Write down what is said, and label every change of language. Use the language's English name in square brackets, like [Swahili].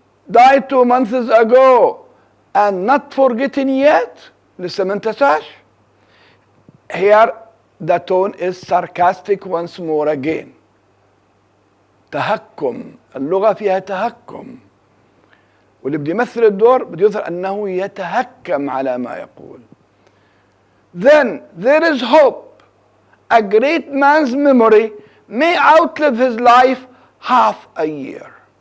[English] Died 2 months ago, and not forgotten yet. [Arabic] لسه ما انتساش. [English] Here the tone is sarcastic once more again. [Arabic] تهكم، اللغة فيها تهكم. واللي بده يمثل الدور بده يظهر أنه يتهكم على ما يقول. [English] Then there is hope. A great man's memory may outlive his life half a year.